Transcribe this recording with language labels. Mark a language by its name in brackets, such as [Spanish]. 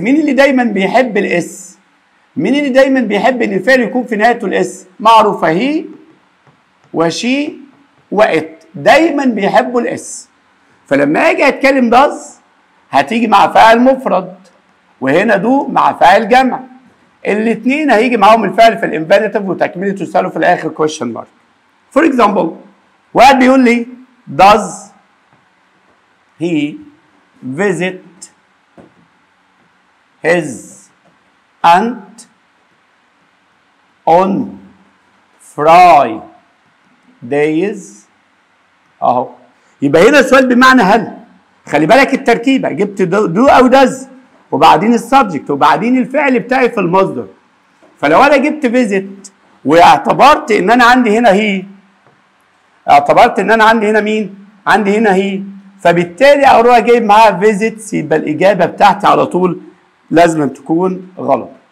[Arabic] مين اللي دايما بيحب الاس؟ مين اللي دايما بيحب ان الفعل يكون في نهايته الاس؟ معروفه هي وشي وات، دايما بيحبوا الاس. فلما اجي اتكلم داز هتيجي مع فاعل مفرد، وهنا دو مع فاعل جمع. الاثنين هيجي معاهم الفعل في الانفينيتيف وتكمله تساله في الاخر كويشن مارك. فور اكزامبل واحد بيقول لي [English] does he visit his aunt on Fridays. [Arabic] اهو يبقى هنا السؤال بمعنى هل. خلي بالك التركيبه، جبت دو او داز وبعدين السبجكت وبعدين الفعل بتاعي في المصدر. فلو انا جبت فيزيت واعتبرت ان انا عندي هنا هي، اعتبرت ان انا عندي هنا مين؟ عندي هنا هي، فبالتالي اروح جايب معاها فيزيتس، يبقى الاجابه بتاعتي على طول لازم تكون غلط.